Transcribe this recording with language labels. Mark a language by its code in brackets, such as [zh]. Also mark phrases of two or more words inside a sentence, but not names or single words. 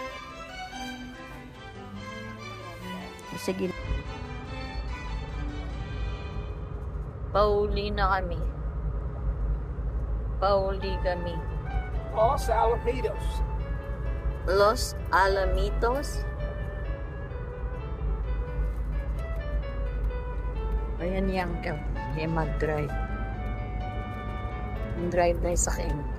[tl] Sige. Pauli na kami. Pauli kami. Los Alamitos. Los Alamitos? Ayan yung mag-drive. Mag-drive na sa akin.